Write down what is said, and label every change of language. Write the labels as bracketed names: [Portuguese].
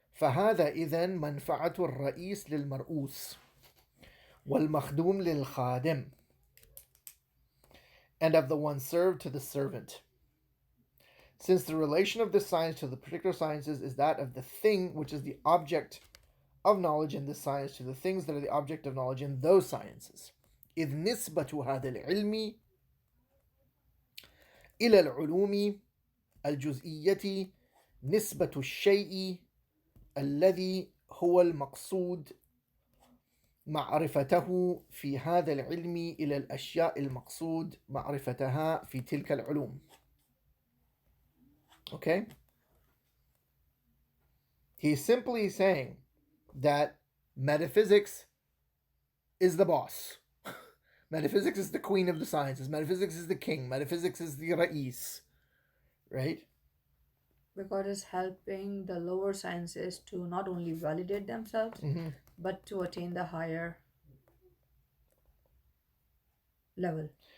[Arabic] فهذا إذن منفعة الرئيس للمرؤوس والمخدوم للخادم, [English] and of the one served to the servant. Since the relation of this science to the particular sciences is that of the thing which is the object of knowledge in this science to the things that are the object of knowledge in those sciences. [Arabic] إذ نسبة هذا العلم إلى العلوم الجزئية نسبة الشيء الذي هو المقصود معرفته في هذا العلم إلى الأشياء المقصود معرفتها في تلك العلوم. [English] Okay? He's simply saying that metaphysics is the boss. Metaphysics is the queen of the sciences. Metaphysics is the king. Metaphysics is the Ra'is. Right? Because it's helping the lower sciences to not only validate themselves, but to attain the higher level.